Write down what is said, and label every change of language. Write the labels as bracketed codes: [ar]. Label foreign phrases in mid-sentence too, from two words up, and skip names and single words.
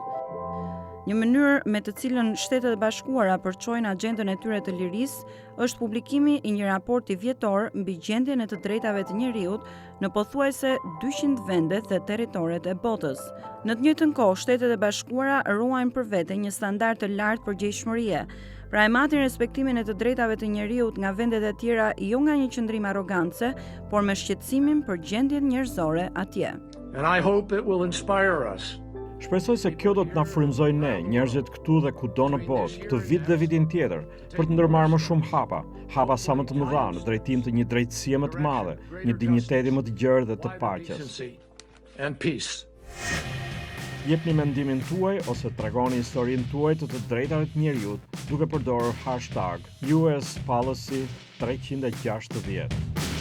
[sq] Një mënyrë me të cilën Shtetet e Bashkuara përçojnë agjendën e tyre të lirisë është publikimi i një raporti vjetor mbi gjendjen e të drejtave të njeriut në pothuajse 200 vende dhe territoret e botës. Në të njëjtën kohë, Shtetet e Bashkuara ruajnë për vete një standard të lartë përgjegjëshmërie. Pra e matin respektimin e të drejtave të njeriut nga vendet e tjera jo nga një qëndrim arrogance, por me shqetësimin për gjendjen njerëzore atje. [en] And I hope it will inspire us. [sq] Shpresoj se kjo do të na frymëzojë ne, njerëzit këtu dhe kudo në botë, këtë vit dhe vitin tjetër, për të ndërmarrë më shumë hapa sa më të mëdha në drejtim të një drejtësie më të madhe, një dinjiteti më të gjerë dhe të paqes. [en] And peace. [sq] Jepni mendimin tuaj ose tregoni historinë tuaj të drejtave të njeriut duke përdorur #US Policy 360.